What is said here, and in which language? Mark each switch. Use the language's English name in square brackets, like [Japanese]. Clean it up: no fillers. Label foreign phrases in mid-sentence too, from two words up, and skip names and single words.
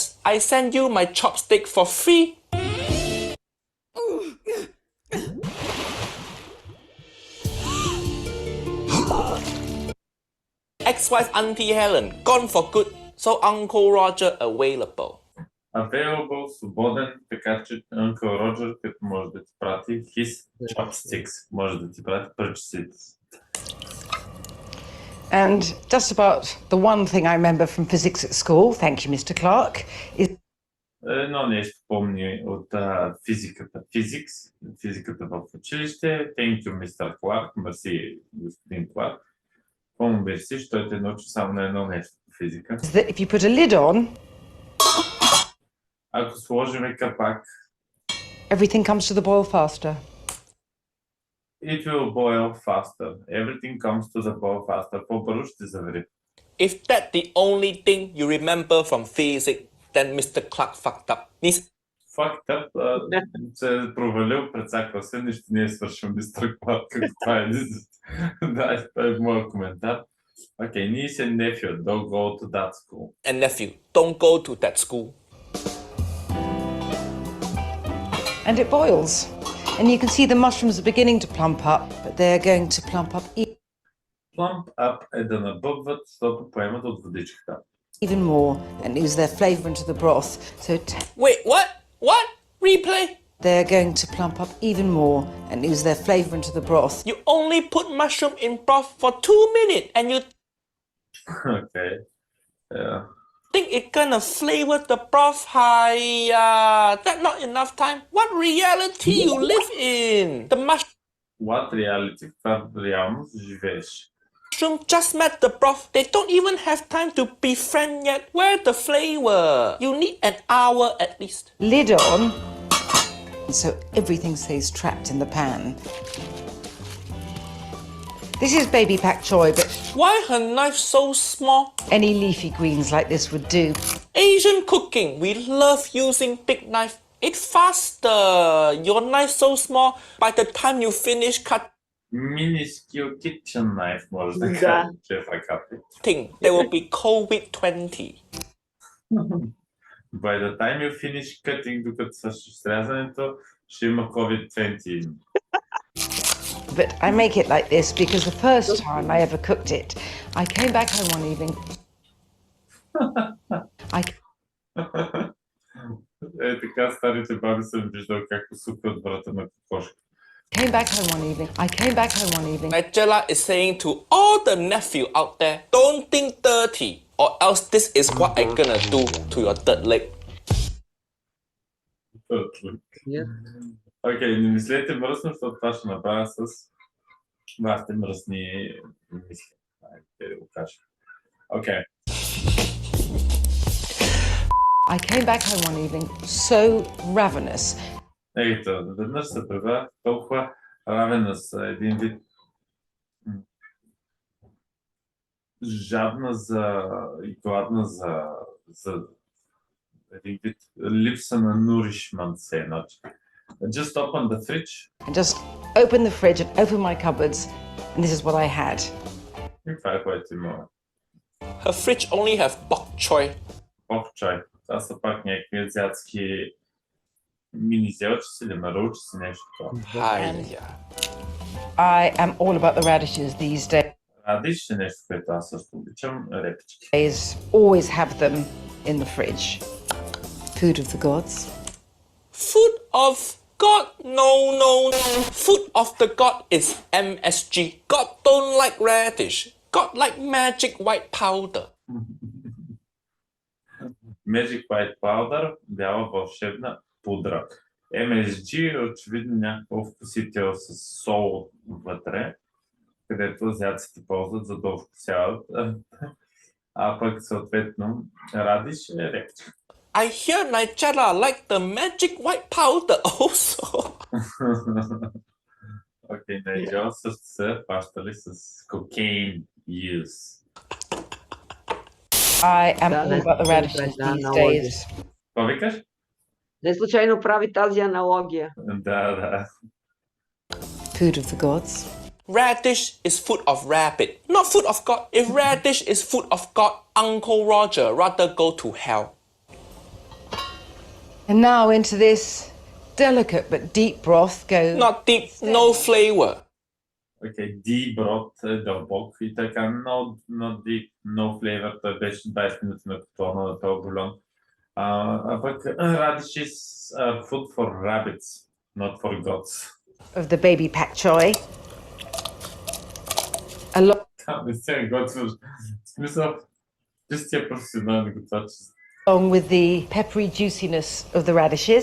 [English] I send you my chopstick for free. Ex-wife Auntie Helen gone for good, so Uncle Roger available. Available, [Bulgarian] свободен, така че Uncle Roger, като може да ти прати [English] his chopsticks, [Bulgarian] може да ти прати пръчиците си. [English] And just about the one thing I remember from physics at school, thank you, Mr. Clark, is [Bulgarian] Едно нещо помни от физиката в училище. [English] Thank you, Mr. Clark. [Bulgarian] Мерси, господин Кларк. Помни мерси, защото те научи само на едно нещо по физика. [English] that if you put a lid on, [Bulgarian] Ако сложим капак, [English] everything comes to the boil faster. it will boil faster. Everything comes to the boil faster. [Bulgarian] По-бързо ще завери. [English] If that's the only thing you remember from physics, then Mr. Clark fucked up. Fucked up, [Bulgarian] се е провалил, прецаква се, нищо не е свършил мистер Кларк. Това е да, това е моят коментар. [English] Okay, niece and nephew, don't go to that school. And nephew, don't go to that school. And it boils. And you can see the mushrooms are beginning to plump up, but they're going to plump up Plump up [Bulgarian] е да набъбват, защото поемат от водичката. [English] Even more and ooze their flavour into the broth. So Wait, what? What? Replay? they're going to plump up even more and ooze their flavour into the broth. You only put mushroom in broth for 2 minutes and you Okay. Yeah. think it gonna flavor the broth high? That's not enough time. What reality you live in? The What reality? [Bulgarian] Каква реалност живееш? [English] mushroom just met the broth. They don't even have time to befriend yet. Where's the flavor? You need an hour at least. Lid on, so everything stays trapped in the pan. This is baby pak choi, but Why her knife so small? any leafy greens like this would do. Asian cooking, we love using big knife. It's faster. Your knife so small. By the time you finish Minuscule kitchen knife, [Bulgarian] може да Да. кажем, че е факапи. [English] cutting, there will be COVID-20. By the time you finish cutting, [Bulgarian] докато свършиш срязането, ще има COVID-20. [English] But I make it like this because the first time I ever cooked it, I came back home one evening. [Bulgarian] Е, така старите баби съм виждал как усукват врата на кокошка. [English] Came back home one evening. Nigella is saying to all the nephew out there, don't think dirty, or else this is what I'm gonna do to your third leg. [Bulgarian] Окей, не мислете мръсно, защото това ще направя с вашите мръсни мисли. Айде да го кажа. Окей. [English] I came back home one evening so ravenous. [Bulgarian] Ето, веднъж се превърнах толкова равена с един вид жадна и гладна за един вид липса на nourishment все едноче. [English] Just open the fridge. I just opened the fridge and opened my cupboards, and this is what I had. [Bulgarian] И това е което има. [English] Her fridge only have bok choy. [Bulgarian] Бок чай. Това са пак някакви азиатски мини-зелчици или марулчици, нещо това. [English] Hiya. I am all about the radishes these [Bulgarian] Радиш е нещо, което аз също обичам. Репички. [English] days. Always have them in the fridge. Food of the gods. Food of God? No, no, no. Food of the God is MSG. God don't like radish. God like magic white powder. Magic White Powder, [Bulgarian] бяла вълшебна пудра. MSG е очевидно някакъв вкусител с сол вътре, където азиатците ползват за да вкусяват. А пък съответно радиш е репчка. [English] I hear Nigella like the magic white powder also. [Bulgarian] Окей, Найджел също се фащали с [English] cocaine use. I am [Bulgarian] Да, [English] all about the radishes [Bulgarian] да, [English] these [Bulgarian] аналогия. [English] days. [Bulgarian] Какво викаш? Не случайно прави тази аналогия. Да. [English] Food of the gods. Radish is food of rabbit, not food of God. If radish is food of God, Uncle Roger rather go to hell. And now into this delicate but deep broth goes. Not deep, no flavor. [Bulgarian] Окей, D-брод е дълбок и така, [English] no deep, no flavor. [Bulgarian] Той беше 20 минути на котлона на този бульон. А пък [English] radishes are food for rabbits, not for gods. Of the baby pak choi. A lot [Bulgarian] Там не се готвиш. В смисъл, чистия професионален готвач. [English] along with the peppery juiciness of the radishes.